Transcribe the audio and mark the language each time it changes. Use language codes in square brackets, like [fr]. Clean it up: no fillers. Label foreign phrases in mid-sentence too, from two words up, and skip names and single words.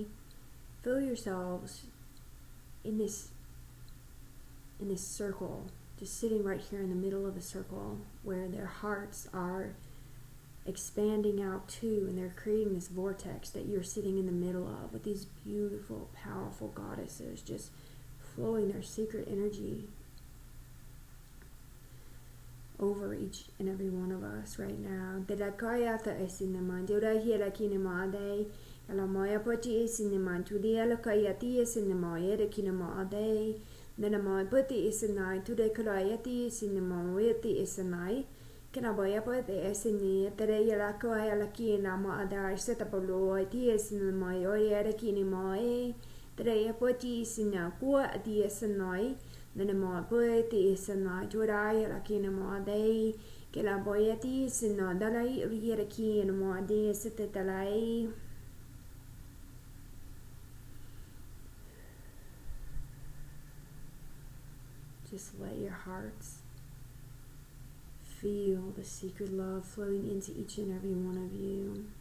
[en] Feel yourselves in this circle, just sitting right here in the middle of the circle where their hearts are expanding out too, and they're creating this vortex that you're sitting in the middle of with these beautiful, powerful goddesses just flowing their secret energy over each and every one of us right now. Nana mai pati isanai today kalayati sinamaweti isanai. Kena boya pati isini tere yarako ayalaki nama ada setapolo iti isanamai oyeraki ni mai. Tere pati isina kuwa ati isanai. Nana mai pati isanai jurai yaraki nama day. Kena boya ti isina dalai yaraki nama day setalai. Just let your hearts feel the secret love flowing into each and every one of you.